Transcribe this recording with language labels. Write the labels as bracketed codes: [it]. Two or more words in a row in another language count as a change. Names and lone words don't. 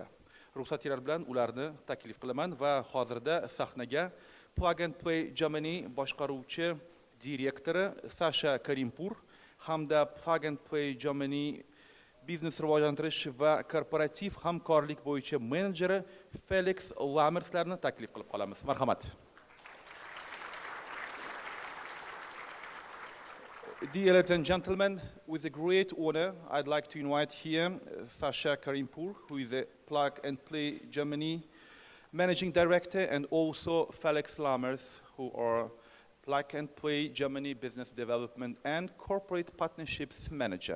[uz] Ruxsatinglar bilan ularni taklif qilaman va hozirda sahnaga Plug and Play Germany boshqaruvchi direktori Sasha Karimpur hamda Plug and Play Germany biznes rivojlantirish va korporativ hamkorlik bo'yicha menejeri Felix Lammerslarni taklif qilib qolamiz. Marhamat. [en] Dear ladies and gentlemen, with a great honor, I'd like to invite here Sasha Karimpur, who is a Plug and Play Germany Managing Director, and also Felix Lammers, who are Plug and Play Germany Business Development and Corporate Partnerships Manager.